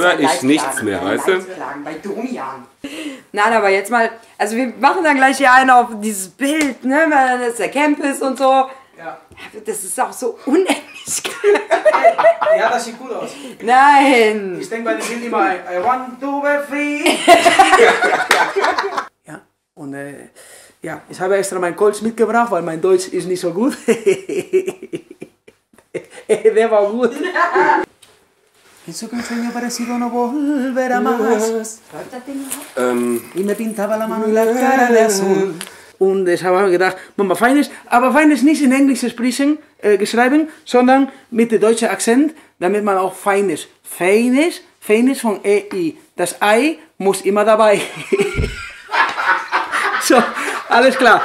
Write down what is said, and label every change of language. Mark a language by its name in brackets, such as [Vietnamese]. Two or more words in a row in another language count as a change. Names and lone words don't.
[German] höre ich nichts mehr, weißt du? Bei Domian. Nein, aber jetzt mal, also wir machen dann gleich hier einen auf dieses Bild, ne, weil das ist der Campus und so. Ja. Das ist auch so unendlich. Ja, das sieht gut aus. Nein. Ich denke bei den Bild immer, [English] I want to be free. [German] Ja, und ja, ich habe extra meinen Colts mitgebracht, weil mein Deutsch ist nicht so gut. Der war gut. [Spanish] Eso que un sueño parecido no volverá más. [German] Läuft das Ding noch? [Spanish] Y me pintaba la mano y la cara de azul. [German] Und deshalb habe ich gedacht, Mama, Feines, aber Feines nicht in Englisch geschrieben, sondern mit dem deutschen Akzent, damit man auch Feines. Feines von EI. Das Ei muss immer dabei. So, alles klar.